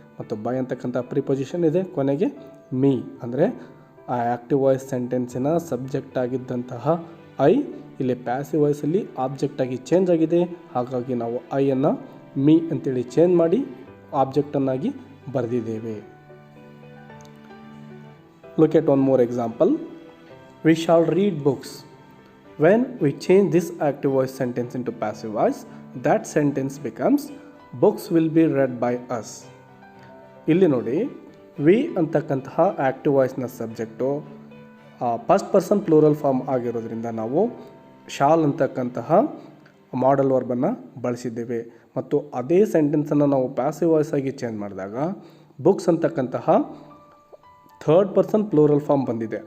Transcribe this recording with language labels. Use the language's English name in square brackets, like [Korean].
[Kannada] ಮತ್ತು ಬೈ ಅಂತಕ್ಕಂಥ ಪ್ರಿಪೊಸಿಷನ್ ಇದೆ. ಕೊನೆಗೆ ಮೀ ಅಂದರೆ ಆ ಆ್ಯಕ್ಟಿವ್ ವಾಯ್ಸ್ ಸೆಂಟೆನ್ಸಿನ ಸಬ್ಜೆಕ್ಟ್ ಆಗಿದ್ದಂತಹ ಐ ಇಲ್ಲಿ ಪ್ಯಾಸಿವ್ ವಾಯ್ಸಲ್ಲಿ ಆಬ್ಜೆಕ್ಟ್ ಆಗಿ ಚೇಂಜ್ ಆಗಿದೆ. ಹಾಗಾಗಿ ನಾವು ಐಯನ್ನು ಮೀ ಅಂತೇಳಿ ಚೇಂಜ್ ಮಾಡಿ ಆಬ್ಜೆಕ್ಟನ್ನಾಗಿ ಬರೆದಿದ್ದೇವೆ. [English] Look at one more example. We shall read books. When we change this active voice sentence into passive voice, that sentence becomes books will be read by us. [Kannada] ಇಲ್ಲಿ ನೋಡಿ, V ಅಂತಕ್ಕಂತಹ active ವಾಯ್ಸ್ನ subject first person plural form ಆಗಿರೋದ್ರಿಂದ ನಾವು shawl ಅಂತಕ್ಕಂತಹ ಮಾಡಲ್ ವರ್ಬನ್ನು ಬಳಸಿದ್ದೇವೆ. ಮತ್ತು ಅದೇ ಸೆಂಟೆನ್ಸನ್ನು ನಾವು ಪ್ಯಾಸಿವ್ ವಾಯ್ಸ್ ಆಗಿ ಚೇಂಜ್ ಮಾಡಿದಾಗ ಬುಕ್ಸ್ ಅಂತಕ್ಕಂತಹ ಥರ್ಡ್ ಪರ್ಸನ್ ಪ್ಲೂರಲ್ ಫಾರ್ಮ್ ಬಂದಿದೆ.